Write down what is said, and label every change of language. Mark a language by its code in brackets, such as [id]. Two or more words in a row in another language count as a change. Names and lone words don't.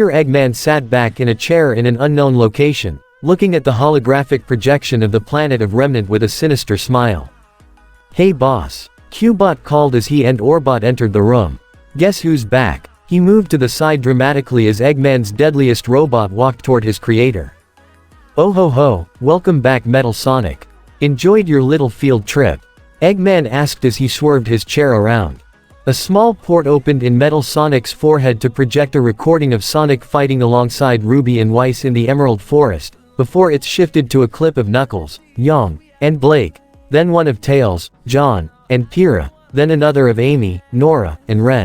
[en] Eggman sat back in a chair in an unknown location, looking at the holographic projection of the planet of Remnant with a sinister smile. Hey boss. Cubot called as he and Orbot entered the room. Guess who's back? He moved to the side dramatically as Eggman's deadliest robot walked toward his creator. Oh ho ho, welcome back Metal Sonic. Enjoyed your little field trip? Eggman asked as he swerved his chair around. A small port opened in Metal Sonic's forehead to project a recording of Sonic fighting alongside RWBY and Weiss in the Emerald Forest, before it shifted to a clip of Knuckles, Jaune, and Blake, then one of Tails, Jaune, and Pyrrha, then another of Amy, Nora, and Ren.